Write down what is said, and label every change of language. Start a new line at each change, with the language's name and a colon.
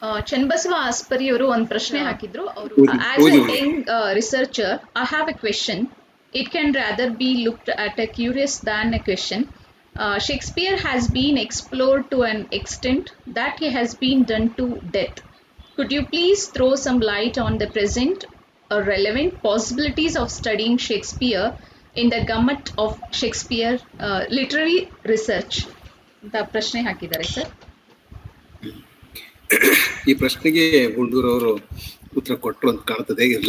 Kannada: ಚನ್ನಬಸವ ಆಸ್ಪರಿ ಅವರು ಒಂದು ಪ್ರಶ್ನೆ ಹಾಕಿದ್ರು. ಅವರು
English: As a young researcher I have a question. It can rather be looked at a curious than a question. Shakespeare has been explored to an extent that he has been done to death. Could you please throw some light on the present or relevant possibilities of studying Shakespeare in the gamut of Shakespeare literary research?
Kannada: ಅಂತ ಪ್ರಶ್ನೆ ಹಾಕಿದ್ದಾರೆ sir. ಈ ಪ್ರಶ್ನೆಗೆ ಗುಂಡೂರು ಅವರು ಉತ್ತರ ಕೊಟ್ಟರು ಅಂತ ಕಾಣ್ತದೆ.